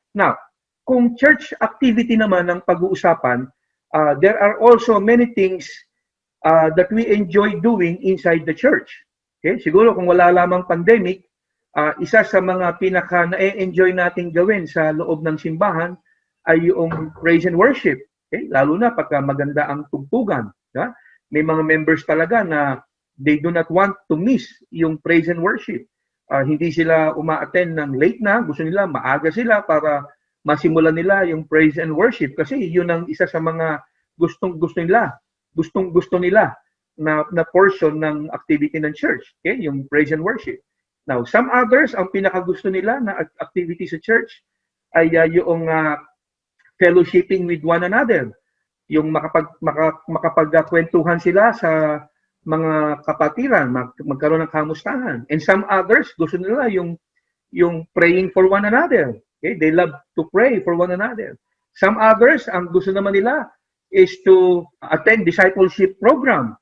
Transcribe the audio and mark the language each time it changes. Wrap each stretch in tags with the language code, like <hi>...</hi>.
<en>Now,</en> <tl>kung church activity naman ang pag-uusapan,</tl> <en>there are also many things that we enjoy doing inside the church. Okay?</en> <tl>Siguro kung wala lamang pandemic, isa sa mga pinaka na-enjoy nating gawin sa loob ng simbahan ay yung praise and worship. Okay? Lalo na pagka maganda ang tugtugan. Yeah? May mga members talaga na</tl> <en>they do not want to miss yung praise and worship.</en> <tl>Hindi sila uma-attend ng late na, gusto nila maaga sila para masimulan nila yung praise and worship kasi yun ang isa sa mga gustong-gusto nila na portion ng activity ng church, okay? Yung praise and worship.</tl> <en>Now, some others,</en> <tl>ang pinakagusto nila na activity sa church ay yung</tl> <en>fellowshipping with one another.</en> <tl>Yung makapagkwentuhan sila sa mga kapatiran, magkaroon ng kamustahan.</tl> <en>And some others,</en> <tl>gusto nila yung</tl> <en>praying for one another.</en> <tl>Okay?</tl> <en>They love to pray for one another. Some others,</en> <tl>ang gusto naman nila</tl> <en>is to attend discipleship program.</en>